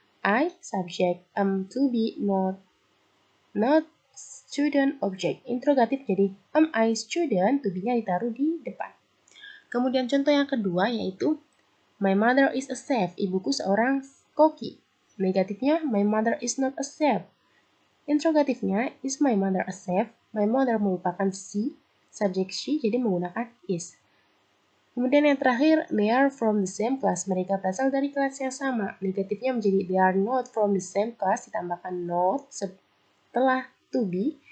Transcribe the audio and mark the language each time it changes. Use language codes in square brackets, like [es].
[en] I subject to be not student object. [id] Interrogatif jadi [en] am I student, [id] to be-nya ditaruh di depan. Kemudian contoh yang kedua yaitu [en] my mother is a chef. [id] Ibuku seorang koki. Negatifnya [en] my mother is not a chef. [id] Interrogatifnya [en] is my mother a chef? [id] My mother merupakan she, subjek she, jadi menggunakan is. Kemudian yang terakhir, [en] they are from the same class. [id] Mereka berasal dari kelas yang sama. Negatifnya menjadi [en] they are not from the same class, [id] ditambahkan not setelah [en] to be.